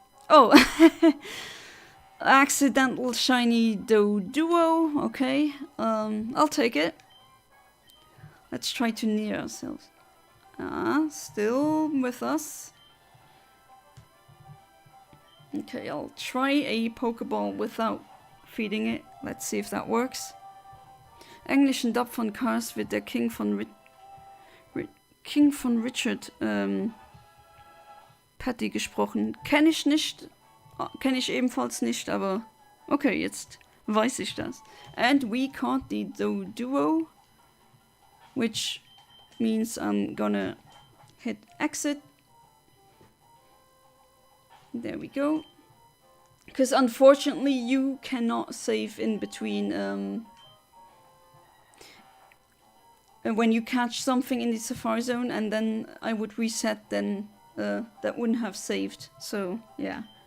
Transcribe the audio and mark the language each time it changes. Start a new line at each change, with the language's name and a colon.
English: Oh! Accidental shiny duo. Okay. I'll take it. Let's try to near ourselves. Still with us. Okay, I'll try a Pokeball without feeding it. Let's see if that works.
German: Englischen Dub von Cars wird der King von Richard Patty gesprochen. Kenne ich nicht. Kenne ich ebenfalls nicht, aber okay, jetzt weiß ich das.
English: And we caught the duo, which means I'm gonna hit exit. There we go. Because unfortunately you cannot save in between when you catch something in the Safar-Zone and then I would reset, then that wouldn't have saved. So yeah.